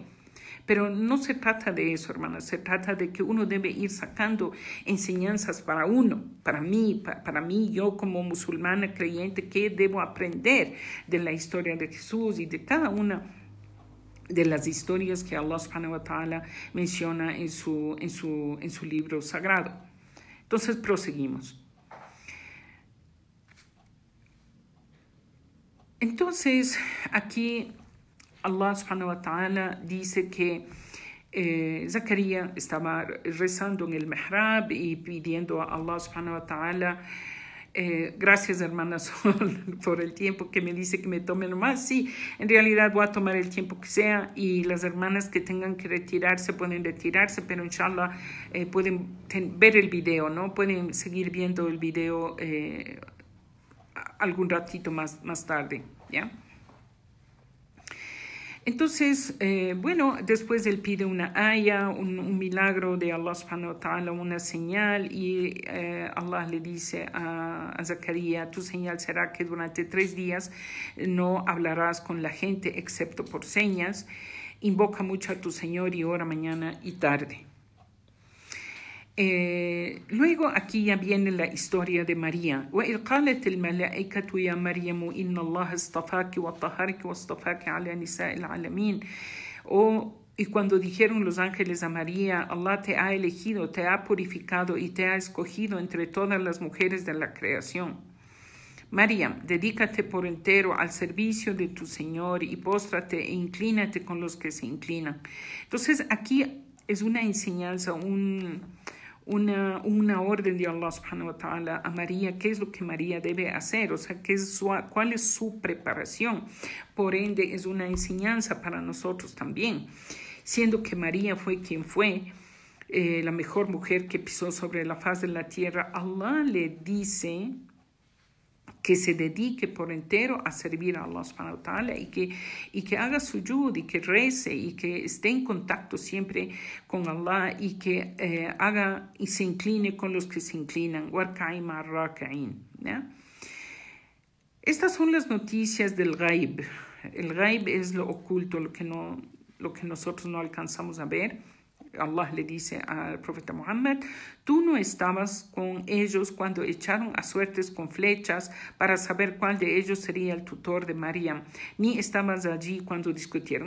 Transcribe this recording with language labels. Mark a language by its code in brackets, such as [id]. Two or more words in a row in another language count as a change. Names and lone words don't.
[es] Pero no se trata de eso, hermanas. Se trata de que uno debe ir sacando enseñanzas para uno, para mí, yo como musulmana creyente, qué debo aprender de la historia de Jesús y de cada una de las historias que Allah [ar] سبحانه وتعالى [es] menciona en su libro sagrado. Entonces proseguimos. Entonces aquí Allah [ar] سبحانه وتعالى [es] dice que Zacarías estaba rezando en el mihrab y pidiendo a Allah [ar] سبحانه وتعالى. [es] Gracias, hermana Sol, por el tiempo que me dice que me tome nomás. Sí, en realidad voy a tomar el tiempo que sea, y las hermanas que tengan que retirarse pueden retirarse, pero inshallah pueden ver el video, ¿no? Pueden seguir viendo el video algún ratito más tarde, ¿ya? Entonces, bueno, después él pide una aya, un milagro de Allah [ar] سبحانه وتعالى, [es] una señal, y Allah le dice a Zacarías, tu señal será que durante 3 días no hablarás con la gente excepto por señas, invoca mucho a tu Señor y ora mañana y tarde. Luego aquí ya viene la historia de María. [ar] وَإِذْ قَالَتِ الْمَلَائِكَةُ يَا مَرْيَمُ إِنَّ اللَّهَ اصْطَفَاكِ وَطَهَّرَكِ وَاصْطَفَاكِ عَلَى نِسَاءِ الْعَالَمِينَ. [es] Y cuando dijeron los ángeles a María, Allah te ha elegido, te ha purificado y te ha escogido entre todas las mujeres de la creación. Maryam, dedícate por entero al servicio de tu Señor y póstrate e inclínate con los que se inclinan. Entonces aquí es una enseñanza, una orden de Allah [ar] سبحانه وتعالى [es] a María, qué es lo que María debe hacer, o sea, cuál es su preparación. Por ende, es una enseñanza para nosotros también, siendo que María fue quien fue, la mejor mujer que pisó sobre la faz de la tierra. Allah le dice que se dedique por entero a servir a Allah [ar] سبحانه وتعالى [es] y que haga sujud y que rece y que esté en contacto siempre con Allah y que haga y se incline con los que se inclinan. [ar] واركعي مع الراكعين, ¿ya? [es] Estas son las noticias del ghaib. El ghaib es lo oculto, lo que nosotros no alcanzamos a ver. Allah le dice al profeta Muhammad, tú no estabas con ellos cuando echaron a suertes con flechas para saber cuál de ellos sería el tutor de María, ni estabas allí cuando discutieron.